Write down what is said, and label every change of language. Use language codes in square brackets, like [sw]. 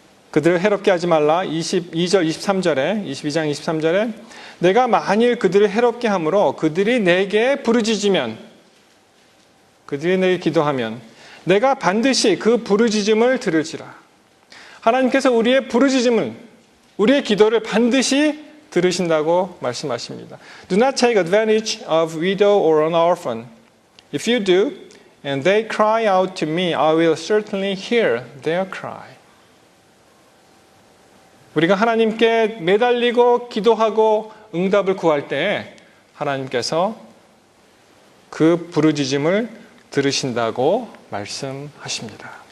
[ko] 그들을 해롭게 하지 말라. 22절 23절에 22장 23절에 내가 만일 그들을 해롭게 함으로 그들이 내게 부르짖으면, 그들이 내게 기도하면 내가 반드시 그 부르짖음을 들을지라. 하나님께서 우리의 부르짖음을, 우리의 기도를 반드시 들으신다고 말씀하십니다. [en] Do not take advantage of widow or an orphan. If you do, and they cry out to me, I will certainly hear their cry. [ko] 우리가 하나님께 매달리고 기도하고 응답을 구할 때 하나님께서 그 부르짖음을 들으신다고 말씀하십니다.